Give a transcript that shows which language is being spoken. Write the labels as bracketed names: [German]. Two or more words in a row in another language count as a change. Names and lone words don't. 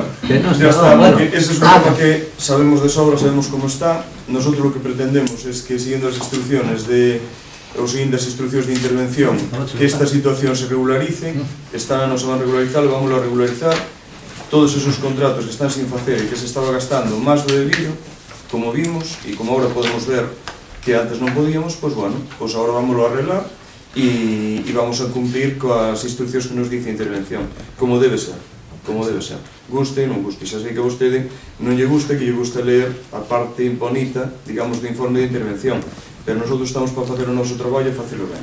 [Spanish] Que no, ya no, está, bueno. porque ese es un tema que sabemos de sobra, sabemos cómo está. Nosotros lo que pretendemos es que, siguiendo las instrucciones o siguiendo las instrucciones de intervención, que esta situación se regularice. Esta no se van a regularizar, lo vamos a regularizar. [Galician] Todos esos contratos que están sin facer e que se estaba gastando máis do debido, como vimos e como ahora podemos ver que antes non podíamos, pois bueno, pois agora vámoslo a arreglar e vamos a cumplir coas instruccións que nos dice a intervención, como debe ser, guste e non guste. Xa sei que a vostede non lle gusta, que lle gusta ler a parte imponita, digamos, do informe de intervención, pero nosotros estamos para facer o noso traballo e facelo ben.